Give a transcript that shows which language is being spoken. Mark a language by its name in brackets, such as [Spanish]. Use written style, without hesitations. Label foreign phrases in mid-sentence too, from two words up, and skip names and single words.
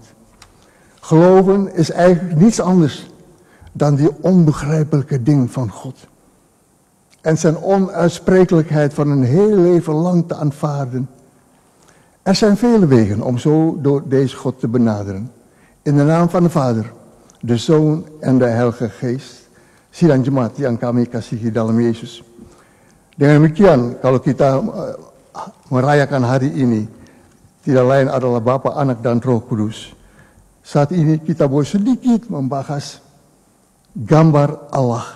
[Dutch] Geloven is eigenlijk niets anders dan die onbegrijpelijke ding van God. En zijn onuitsprekelijkheid van een heel leven lang te aanvaarden. Er zijn vele wegen om zo door deze God te benaderen. In de naam van de Vader, de Zoon en de Heilige Geest. [Indonesian] Sidang jemaat yang kami kasihi dalam Yesus. Dengan demikian, kalau kita merayakan hari ini, tidak lain adalah Bapa, Anak, dan Roh Kudus. Saat ini kita boleh sedikit membahas gambar Allah.